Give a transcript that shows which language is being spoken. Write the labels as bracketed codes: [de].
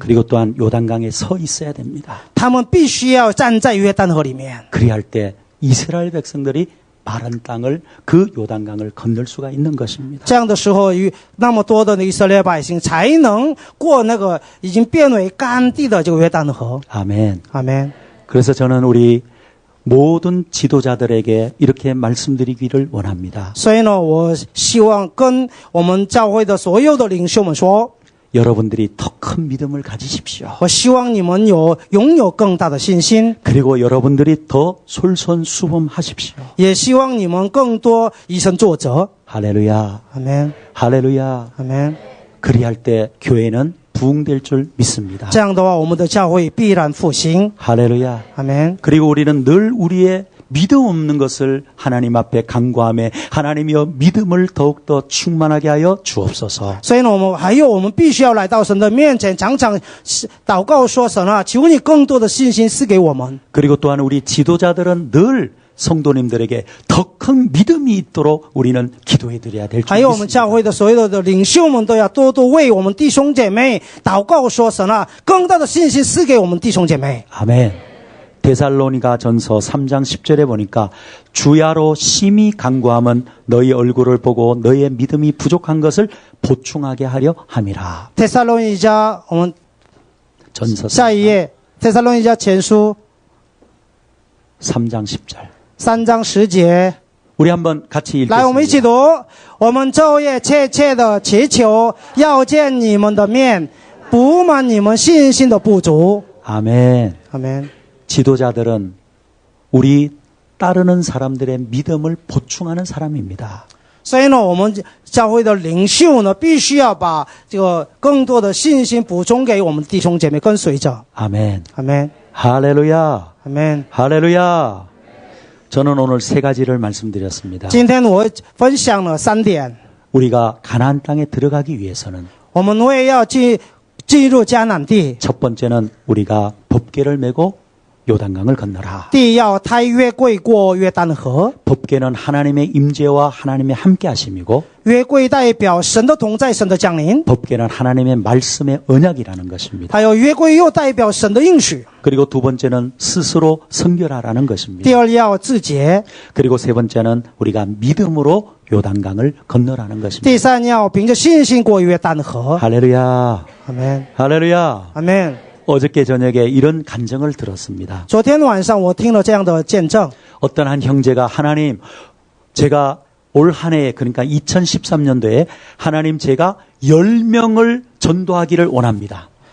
[ko] 그리고 또한 요단강에 서 있어야 됩니다. [zh] 他们必须要站在约旦河里面。 [ko] 그리할 때 이스라엘 백성들이 마른 땅을 그 요단강을 건널 수가 있는 것입니다. [zh] 这样的时候，那么多的以色列百姓才能过那个已经变为干地的这个约旦河。 [ko] 아멘. [zh] 阿门。 [ko] 그래서 저는 우리 모든 지도자들에게 이렇게 말씀드리기를 원합니다. [zh] 所以呢，我希望跟我们教会的所有的领袖们说， [ko] 여러분들이 더 큰 믿음을 가지십시오. [zh] 我希望你们拥有更大的信心， [ko] 그리고 여러분들이 더 솔선수범하십시오. [zh] 也希望你们更多以身作则。 [ko] 할렐루야. [zh] 阿门。 [ko] 할렐루야. [zh] 阿门。 [ko] 그리할 때 교회는 부흥될 줄 믿습니다. [zh] 这样的话，我们的教会必然复兴。 [ko] 할렐루야. [zh] 阿门。 [ko] 그리고 우리는 늘 우리의 믿음 없는 것을 하나님 앞에 간구하며 하나님이여 믿음을 더욱더 충만하게 하여 주옵소서. [zh] 所以呢，我们必须要来到神的面前，常常祷告说：“神啊，求你更多的信心赐给我们。” [ko] 그리고 또한 우리 지도자들은 늘 성도님들에게 더 큰 믿음이 있도록 우리는 기도해 드려야 될 줄 [zh] 还有我们教 [ko] 믿습니다. [zh] 会的所有的领袖们都要多多为我们弟兄姐妹祷告说：“神啊，更大的信心赐给我们弟兄姐妹。” [ko] 아멘. 데살로니가 전서 3장 10절에 보니까 주야로 심히 간구함은 너희 얼굴을 보고 너희의 믿음이 부족한 것을 보충하게 하려 함이라. [zh] 帖撒罗尼迦，我们 [ko] 전서 [zh] 下一页，帖撒罗尼迦前书 [ko] 3장 10절. [zh] 3章10节， [ko] 우리 한번 같이 [zh] 来，我们一起 [ko] 읽겠습니다. [zh] 读。我们昼夜切切的祈求，要见你们的面，补满你们信心的不足。 [ko] 아멘. [zh] 阿门。 [ko] 지도자들은 우리 따르는 사람들의 믿음을 보충하는 사람입니다. [zh] 所以呢，我们教会的领袖呢，必须要把这个更多的信心补充给我们弟兄姐妹跟随者。 [ko] 아멘. [zh] 阿门， [ko] 할렐루야. [zh] 阿门。 [ko] 할렐루야. 저는 오늘 세 가지를 말씀드렸습니다. [zh] 今天我分享了3点， [ko] 우리가 가나안 땅에 들어가기 위해서는 [zh] 我们为要进入迦南地， [ko] 첫 번째는 우리가 법궤를 메고 요단강을 건너라. [zh] 第一要抬约柜过约旦河。 [ko] 법궤는 하나님의 임재와 하나님의 함께하심이고 [zh] 约柜代表神的同在，神的降临； [ko] 법궤는 하나님의 말씀의 언약이라는 것입니다. [zh] 还有约柜又代表神的应许。 [ko] 그리고 두 번째는 스스로 성결하라는 것입니다. [zh] 第二要自洁， [ko] 그리고 세 번째는 우리가 믿음으로 요단강을 건너라는 것입니다. [zh] 第三要凭着信心过约旦河。 [ko] 할렐루야. [zh] 阿门， [ko] 할렐루야. [zh] 阿门。 [ko] 어저께 저녁에 이런 간증을 들었습니다. [zh] 昨天晚上我听了这样的见证， [ko] 어떤 한 형제가 하나님, 제가 올 한 해에 그러니까 2013년도에 하나님 제가 10명을 전도하기를 원합니다.